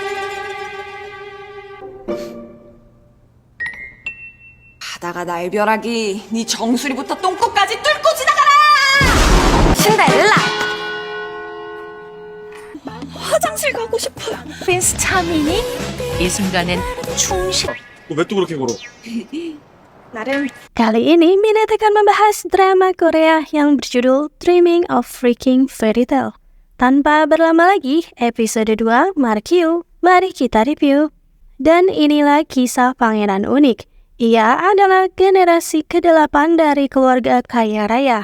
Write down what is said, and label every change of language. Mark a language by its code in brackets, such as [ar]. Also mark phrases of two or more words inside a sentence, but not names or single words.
[ko] 바다가 날벼락이 네 정수리부터 똥꼬까지 뚫고 지나가라! 신데렐라! 화장실 가고 싶어요. 프린스 차민이 이 순간엔 충실. 왜 또 그렇게 걸어? 나름 [id] Kali ini Minette akan membahas drama Korea yang berjudul Dreaming of Freaking Fairy Tale. Tanpa berlama lagi, episode 2 Markyu, mari kita review. Dan inilah kisah pangeran unik. Ia adalah generasi ke-8 dari keluarga kaya raya.